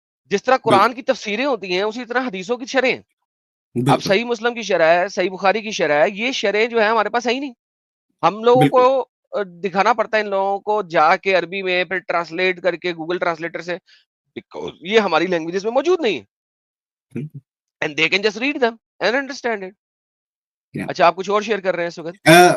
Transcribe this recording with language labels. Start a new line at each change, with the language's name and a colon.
Urdu: جس طرح قرآن کی تفسیریں ہوتی ہیں اسی طرح حدیثوں کی شرح. اب صحیح مسلم کی شرح ہے, صحیح بخاری کی شرح ہے, یہ شرح جو ہے ہمارے پاس ہے ہی نہیں. ہم لوگوں کو دکھانا پڑتا ہے ان لوگوں کو جا کے عربی میں, پھر ٹرانسلیٹ کر کے گوگل ٹرانسلیٹر سے, یہ ہماری لینگویجز میں موجود نہیں ہے.
English: And they can just read them and understand it.
Urdu: اچھا آپ کچھ اور شیئر کر رہے ہیں اس وقت؟